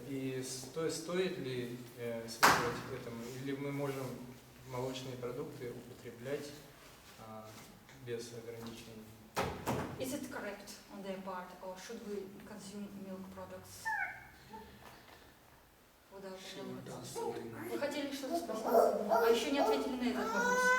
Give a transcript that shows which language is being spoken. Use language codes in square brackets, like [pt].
[ru] И стоит ли следовать этому? Или мы можем молочные продукты употреблять без ограничений? [en] Is it correct on their part, or should we consume milk products without limits? [ru] Вы хотели что-то спросить? А еще не ответили на этот вопрос.